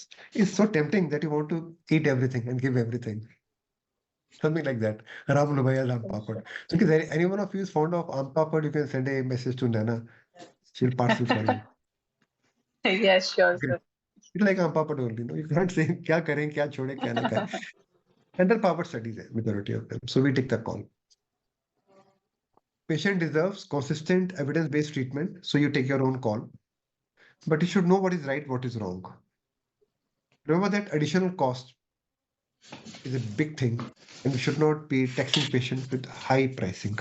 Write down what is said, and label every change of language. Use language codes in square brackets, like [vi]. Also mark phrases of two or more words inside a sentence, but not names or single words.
[en] It's so tempting that you want to eat everything and give everything. Something like that. Ram Lubhayal Aam Papad. So if any one of you is fond of Aam Papad, you can send a message to Nana. She'll parcel for you. Yes, sure, Okay. sir. It's like Aam Papad only. No, you can't say [hi] क्या करें, क्या छोड़ें, क्या न करें. [en] Under Papad studies, majority of them. So we take the call. Patient deserves consistent evidence-based treatment, so you take your own call. But you should know what is right, what is wrong. Remember that additional cost is a big thing, and we should not be taxing patients with high pricing.